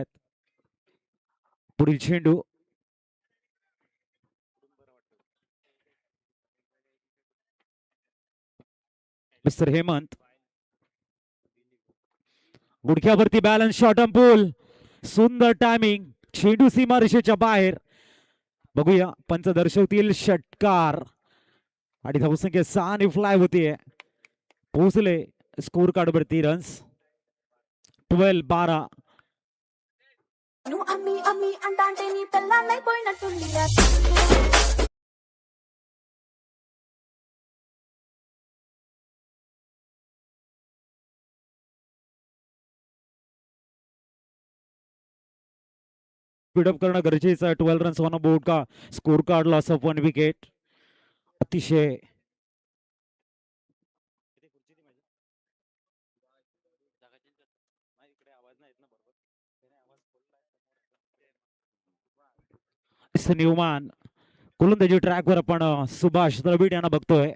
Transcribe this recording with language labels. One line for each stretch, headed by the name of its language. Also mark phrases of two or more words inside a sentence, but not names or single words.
Marathi: पुढील चेंडू मिस्टर हेमंत, गुडघ्यावरती
English: balance shot on pull,
Marathi: सुंदर टायमिंग, चेंडू सीमारेषेच्या बाहेर. बघूया पंच दर्शवतील षटकार आणि धावसंख्या 6 ने फ्लाय होतीये. पोहोचले
English: score card
Marathi: वरती रन्स 12.
Telugu: నువ్వు అమ్మి అమ్మి అంటాంటే నీ పెళ్ళాన్నైపోయినట్టుంది
Marathi: स्पीडअप करणं गरजेचं आहे.
English: 12 runs on board
Marathi: का
English: score card, loss of 1 wicket.
Marathi: अतिशय न्यूमॅन गोलंदाजी ट्रॅकवर आपण सुभाष द्रविड यांना बघतोय.